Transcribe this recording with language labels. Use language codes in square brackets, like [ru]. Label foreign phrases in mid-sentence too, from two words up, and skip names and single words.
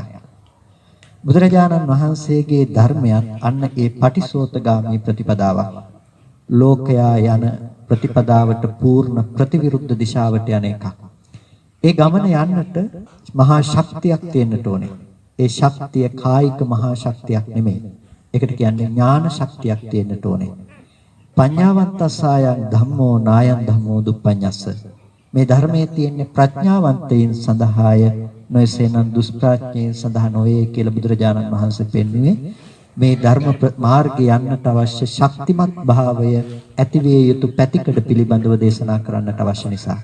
[si] බුදුරජාණන් වහන්සේගේ ධර්මයත් අන්න ඒ පටිසෝතගාමී ප්‍රතිපදාවක්. ලෝකයා යන ප්‍රතිපදාවට පූර්ණ ප්‍රතිවිරුද්ධ දිශාවට යන එකක්. ඒ ගමන යන්නට මහා ශක්තියක් තියෙන්නට ඕනේ. ඒ ශක්තිය කායික මහා ශක්තියක් නෙමෙයි. ඒකට කියන්නේ ඥාන ශක්තියක් තියෙන්නට ඕනේ. [pi] පඤ්ඤාවන්තසායන් ධම්මෝ නායන් ධම්මෝ දුප්පඤ්ඤස්ස. [si] මේ ධර්මයේ තියෙන ප්‍රඥාවන්තයින් සඳහාය නොයසේනම් දුෂ්ප්‍රඥයින් සඳහා නොවේ කියලා බුදුරජාණන් වහන්සේ පෙන්වුවේ. මේ ධර්ම මාර්ගය යන්නට අවශ්‍ය ශක්තිමත් භාවය ඇතිවිය යුතු පැතිකඩ පිළිබඳව දේශනා කරන්නට අවශ්‍ය නිසා.